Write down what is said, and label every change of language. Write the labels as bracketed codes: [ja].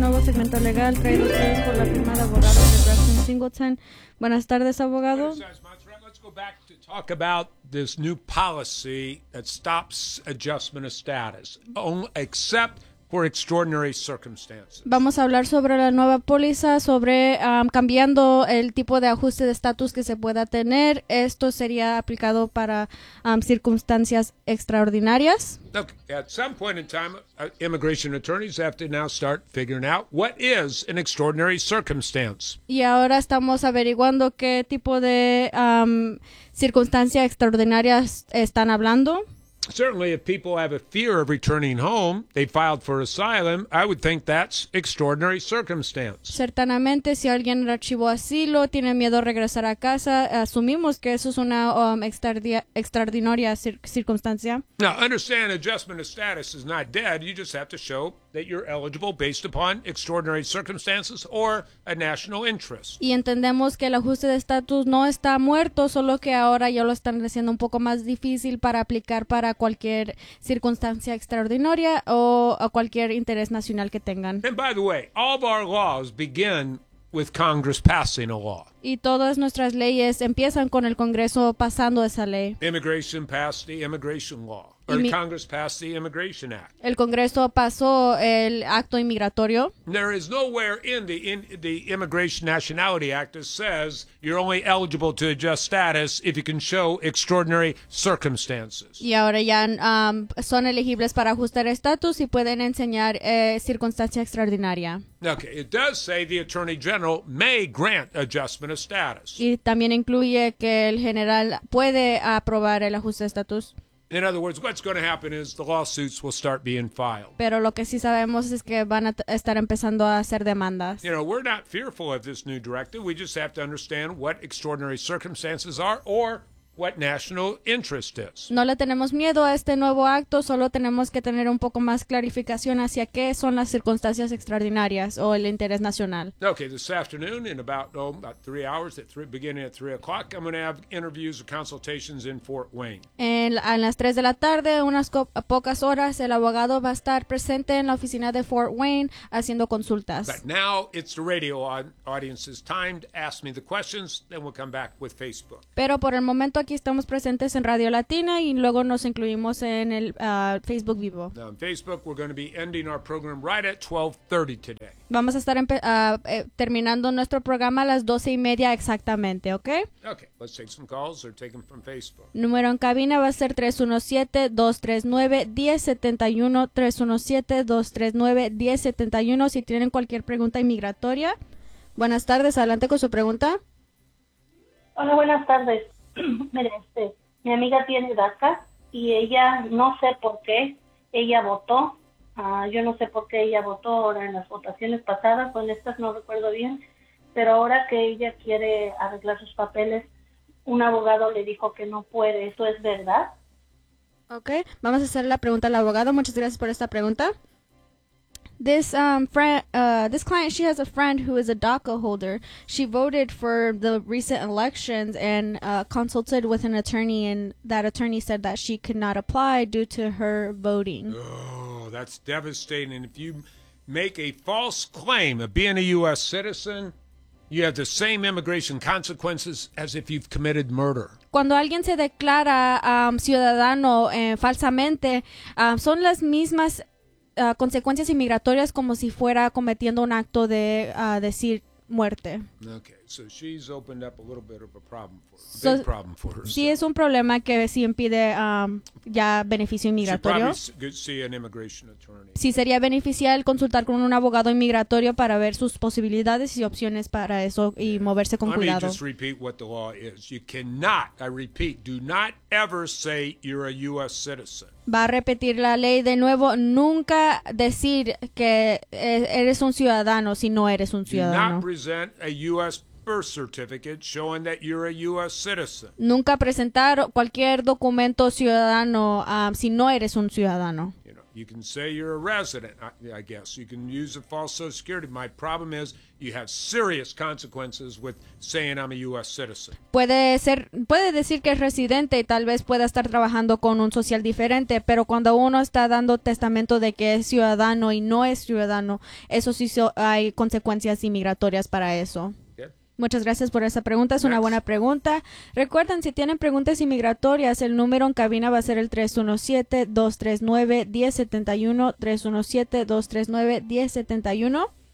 [es] segmento legal traído a ustedes por la firma de abogados de Braxton Singleton. Buenas tardes, abogado. [en] Let's go back to talk about this new policy that stops adjustment of status, except for extraordinary circumstances. [es] Vamos a hablar sobre la nueva póliza, sobre cambiando el tipo de ajuste de estatus que se pueda tener. Esto sería aplicado para circunstancias extraordinarias. [en] Look, at some point in time, immigration attorneys have to now start figuring out what is an extraordinary circumstance. [es] Y ahora estamos averiguando qué tipo de circunstancias extraordinarias están hablando. [en] Certainly, if people have a fear of returning home, they filed for asylum, I would think that's extraordinary circumstance. [es] Certamente, si alguien archivó asilo, tiene miedo a regresar a casa, asumimos que eso es una extraordinaria circunstancia. [en] Now, understand, adjustment of status is not dead. You just have to show that you're eligible based upon extraordinary circumstances or a national interest. [es] Y entendemos que el ajuste de estatus no está muerto, solo que ahora ya lo están haciendo un poco más difícil para aplicar para cualquier circunstancia extraordinaria o a cualquier interés nacional que tengan. [en] And by the way, all of our laws begin with Congress passing a law. [es] Y todas nuestras leyes empiezan con el Congreso pasando esa ley. [en] Immigration passed the immigration law. Or Congress passed the Immigration Act. [es] El Congreso pasó el acto inmigratorio. [en] There is nowhere in the Immigration Nationality Act that says you're only eligible to adjust status if you can show extraordinary circumstances. [es] Y ahora ya son elegibles para ajustar estatus y pueden enseñar circunstancia extraordinaria. [en] Okay, it does say the Attorney General may grant adjustment of status. [es] Y también incluye que el general puede aprobar el ajuste de estatus. [en] In other words, what's going to happen is the lawsuits will start being filed. [es] Pero lo que sí sabemos es que van a estar empezando a hacer demandas. [en] You know, we're not fearful of this new directive. We just have to understand what extraordinary circumstances are or what national interest is. [es] No le tenemos miedo a este nuevo acto, solo tenemos que tener un poco más clarificación hacia qué son las circunstancias extraordinarias o el interés nacional. [en] Okay, this afternoon in about 3 hours, beginning at 3 o'clock, I'm going to have interviews or consultations in Fort Wayne. [es] En las 3 de la tarde, unas pocas horas, el abogado va a estar presente en la oficina de Fort Wayne haciendo consultas. [en] But now it's the radio audience is timed. Ask me the questions, then we'll come back with Facebook. [es] Pero por el momento aquí estamos presentes en Radio Latina y luego nos incluimos en el Facebook Vivo. [en] On Facebook, we're going to be ending our program right at 12:30 today. [es] Vamos a estar terminando nuestro programa a las 12:30 exactamente, ¿ok? [en] Okay, let's take some calls or take them from Facebook. [es] Número en cabina va a ser 317-239-1071, 317-239-1071, si tienen cualquier pregunta inmigratoria. Buenas tardes, adelante con su pregunta. Hola, buenas tardes. Mire, mi amiga tiene DACA y ella, no sé por qué, ella votó. Yo no sé por qué ella votó ahora en las votaciones pasadas, con estas no recuerdo bien, pero ahora que ella quiere arreglar sus papeles, un abogado le dijo que no puede. ¿Eso es verdad? Okay, vamos a hacer la pregunta al abogado. Muchas gracias por esta pregunta. [en] This this client, she has a friend who is a DACA holder. She voted for the recent elections and consulted with an attorney, and that attorney said that she could not apply due to her voting. Oh, that's devastating. And if you make a false claim of being a U.S. citizen, you have the same immigration consequences as if you've committed murder. [es] Cuando alguien se declara ciudadano falsamente, son las mismas consecuencias inmigratorias como si fuera cometiendo un acto de decir muerte. [en] Okay, so she's opened up a little bit of a problem for her. Big problem for her. [es] Sí, es un problema que sí impide ya beneficio inmigratorio. [en] She probably could see an immigration attorney. [es] Sí, sería beneficial consultar con un abogado inmigratorio para ver sus posibilidades y opciones para eso y moverse con cuidado. [en] Let me just repeat what the law is. You cannot, I repeat, do not ever say you're a U.S. citizen. [es] Va a repetir la ley de nuevo, nunca decir que eres un ciudadano si no eres un ciudadano. [en] Do not present a U.S. birth certificate showing that you're a U.S. citizen. [es] Nunca presentar cualquier documento ciudadano si no eres un ciudadano. [en] You know, You can say you're a resident, I guess. You can use a false Social Security. My problem is you have serious consequences with saying I'm a U.S. citizen. [es] Puede decir que es residente y tal vez pueda estar trabajando con un social diferente, pero cuando uno está dando testamento de que es ciudadano y no es ciudadano, eso sí hay consecuencias inmigratorias para eso. Muchas gracias por esa pregunta. Es una buena pregunta. Recuerden, si tienen preguntas inmigratorias, el número en cabina va a ser el 317-239-1071, 317-239-1071.